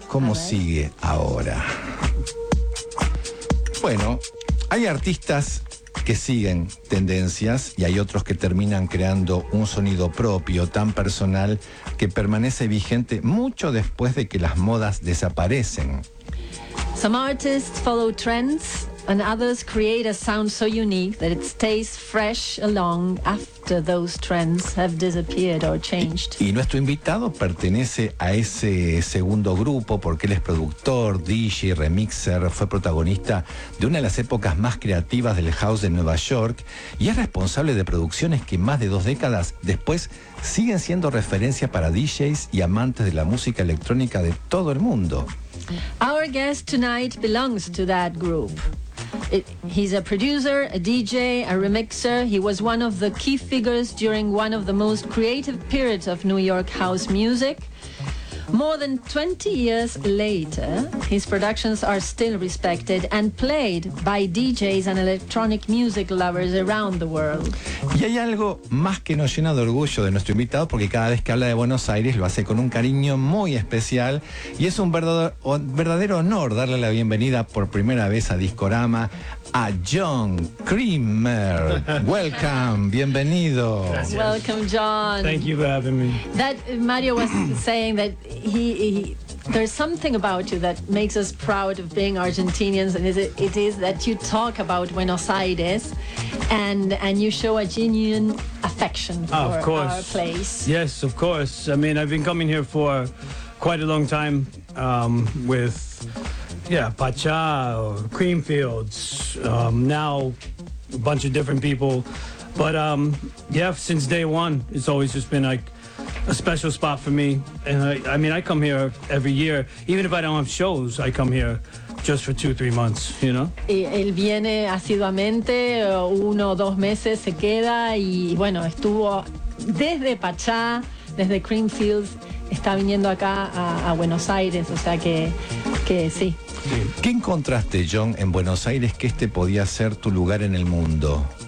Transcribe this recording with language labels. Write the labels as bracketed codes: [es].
[es] ¿Cómo sigue ahora? Bueno, hay artistas que siguen tendencias y hay otros que terminan creando un sonido propio tan personal que permanece vigente mucho después de que las modas desaparecen. [en] Some artists follow trends and others create a sound so unique that it stays fresh along after those trends have disappeared or changed. [es] Y nuestro invitado pertenece a ese segundo grupo porque él es productor, DJ, remixer, fue protagonista de una de las épocas más creativas del house de Nueva York y es responsable de producciones que más de dos décadas después siguen siendo referencia para DJs y amantes de la música electrónica de todo el mundo. [en] Our guest tonight belongs to that group. He's a producer, a DJ, a remixer. He was one of the key figures during one of the most creative periods of New York house music. More than 20 years later, his productions are still respected and played by DJs and electronic music lovers around the world. [es] Y hay algo más que nos llena de orgullo de nuestro invitado, porque cada vez que habla de Buenos Aires lo hace con un cariño muy especial, y es un verdadero honor darle la bienvenida por primera vez a Discorama a John Creamer. [en] Welcome, [es] bienvenido. Gracias. [en] Welcome, John. Thank you for having me. That Mario was saying that there's something about you that makes us proud of being Argentinians, and it is that you talk about Buenos Aires and you show a genuine affection for our place. Yes, of course. I mean, I've been coming here for quite a long time with Pacha or Creamfields, now a bunch of different people. But since day one, it's always just been like a special spot for me. And I mean, I come here every year. Even if I don't have shows, I come here just for 2-3 months, you know? [es] Él viene asiduamente, 1 o 2 meses se queda, y bueno, estuvo desde Pacha, desde Creamfields, está viniendo acá a Buenos Aires, o sea que sí. ¿Qué encontraste, John, en Buenos Aires que este podía ser tu lugar en el mundo?